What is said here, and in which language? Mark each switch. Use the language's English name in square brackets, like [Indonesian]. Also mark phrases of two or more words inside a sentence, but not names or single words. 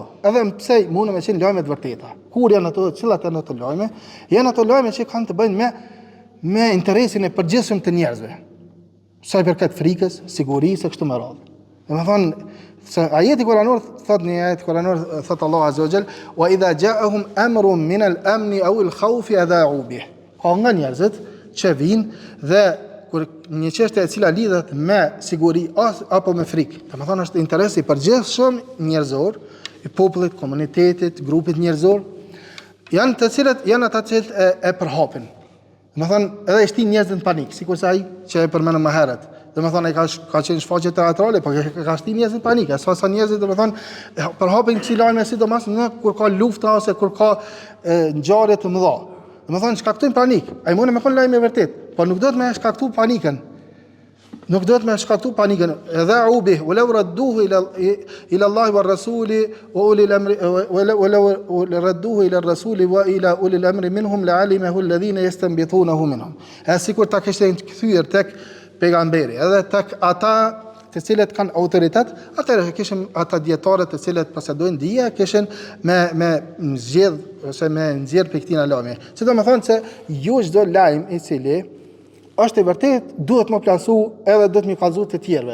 [Albanian] Edhe pse mundën me qenë lajme të vërteta. Kur janë ato, cilat janë ato lajme? Janë ato lajme që kanë të bëjnë me interesin e përgjithshëm të njerëzve. Sa i përket frikës, sigurisë, kështu me radhë. Domethënë, se ajeti kuranor thot një ajet kuranor thot [Arabic] الله عز وجل وإذا جاءهم أمر من الأمن أو الخوف أذاعوا به. [Albanian] Ka nga njerëzit që vinë dhe kur një çështje e cila lidhet me siguri apo me frikë, domethënë është interesi i përgjithshëm njerëzor, i popullit, komunitetit, grupit njerëzor, janë të cilët janë ata që e përhapin. Domethënë edhe i shtin njerëzit në panik, sikurse ai që e përmendëm më herët. Domethënë ai ka qenë shfaqje teatrale, por ka shtin njerëzit në panik. Sa njerëzit domethënë përhapin këto lajme sidomos në kur ka lufta ose kur ka ngjarje të mëdha. Domethënë shkaktojnë panik. Ai mund të më kon lajme vërtet, por nuk do të më shkaktu panikën. Nuk do të më shkaktu panikën. [Arabic] Edhe به ولو ردوه إلى الله ورسول وأولي الأمر ولو ردوه إلى الرسول وإلى أولي الأمر منهم لعلمه الذين يستنبطونه منهم. [Albanian] Sikur ta kishte kthyer tek pejgamberi, edhe tek ata të cilët kanë autoritet, atëherë kishin ata dietarët të cilët posedojnë dije, kishin me zgjedh ose me nxjerr për këtina lajme. Që do të thonë se jo çdo lajm i cili është i vërtet, duhet më plasu edhe duhet më kallëzu të tjerëve.